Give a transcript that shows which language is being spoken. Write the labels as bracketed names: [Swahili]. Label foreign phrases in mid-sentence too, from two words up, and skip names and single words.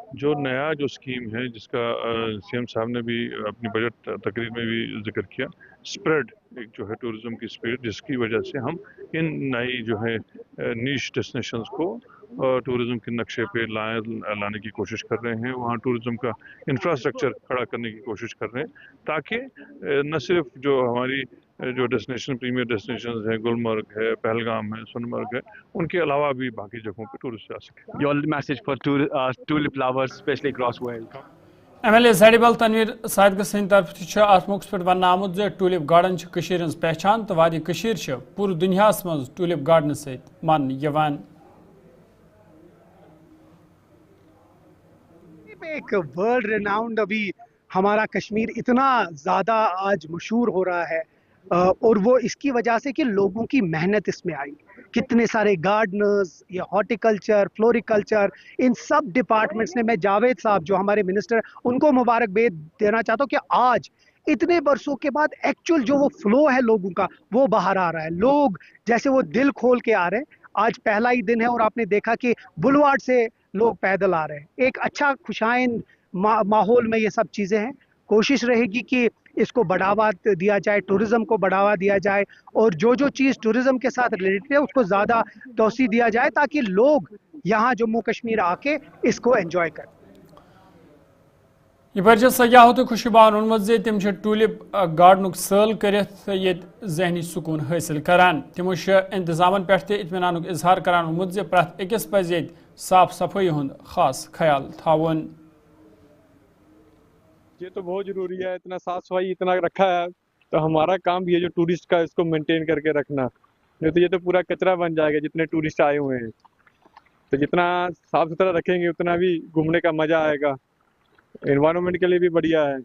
[Urdu] جو نیا جو اسکیم ہے جس کا سی ایم صاحب نے بھی اپنی بجٹ تقریر میں بھی ذکر کیا, اسپریڈ ایک جو ہے ٹورزم کی اسپریڈ, جس کی وجہ سے ہم ان نئی جو ہے [English] niche destinations [Urdu] کو ٹورزم کے نقشے پہ لانے کی کوشش کر رہے ہیں. وہاں ٹورزم کا انفراسٹرکچر کھڑا کرنے کی کوشش کر رہے ہیں تاکہ نہ صرف جو ہماری جو [English] destination premier destinations [Urdu] ہیں, گلمرگ ہے, پہلگام ہے, سونمرگ ہے, ان کے علاوہ بھی باقی جگہوں پہ ٹورسٹ آ سکیں. [English] Your message for tulip lovers, especially across world. [Kashmiri] ایم ایل اے زیڈیبل تنویر صادقہ سند طرف تہ ات موقع پہ ون آمت زِ ٹولپ گارڈن کشیر ہز پہچان تو وادی کشیر پور دنیا من ٹولپ گارڈن ست مان یوان. [Urdu] ایک [English] world renowned [Urdu] ابھی ہمارا کشمیر اتنا زیادہ آج مشہور ہو رہا ہے اور وہ اس کی وجہ سے کہ لوگوں کی محنت اس میں آئی. کتنے سارے گارڈنرز, یہ [English] horticulture, floriculture, [Urdu] ان سب ڈپارٹمنٹس نے, میں جاوید صاحب جو ہمارے منسٹر ان کو مبارک دینا چاہتا ہوں کہ آج اتنے برسوں کے بعد ایکچوئل جو وہ فلو ہے لوگوں کا وہ باہر آ رہا ہے. لوگ جیسے وہ دل کھول کے آ رہے ہیں. آج پہلا ہی دن ہے اور آپ نے دیکھا کہ بلواڑ سے لوگ پیدل آ رہے ہیں. ایک اچھا خوشائند ماحول میں یہ سب چیزیں ہیں. کوشش رہے گی کہ اس کو بڑھاوا دیا جائے, ٹورزم کو بڑھاوا دیا جائے اور جو چیز ٹورزم کے ساتھ ریلیٹڈ ہے اس کو زیادہ توسیع دیا جائے تاکہ لوگ یہاں جموں کشمیر آ کے اس کو انجوائے کریں. [Kashmiri] یہ سیاحوں تو خوشبان اونمت زِ تم ٹولپ گارڈنک سٲل کرت یت ذہنی سکون حاصل کران. تمو انتظامن پہ اطمینان اظہار کران اونمت زِ پرٛٮ۪تھ أکِس پزِ ییٚتہِ صاف صفائی ہند خاص خیال تھاون. [Urdu] یہ تو بہت ضروری ہے, اتنا صاف صفائی اتنا رکھا ہے تو ہمارا کام بھی ہے جو ٹورسٹ کا اس کو مینٹین کر کے رکھنا. نہیں تو یہ تو پورا کچرا بن جائے گا جتنے ٹورسٹ آئے ہوئے ہیں. تو جتنا صاف ستھرا رکھیں گے اتنا بھی گھومنے کا مزہ آئے گا, انوائرمنٹ کے لیے بھی بڑھیا ہے.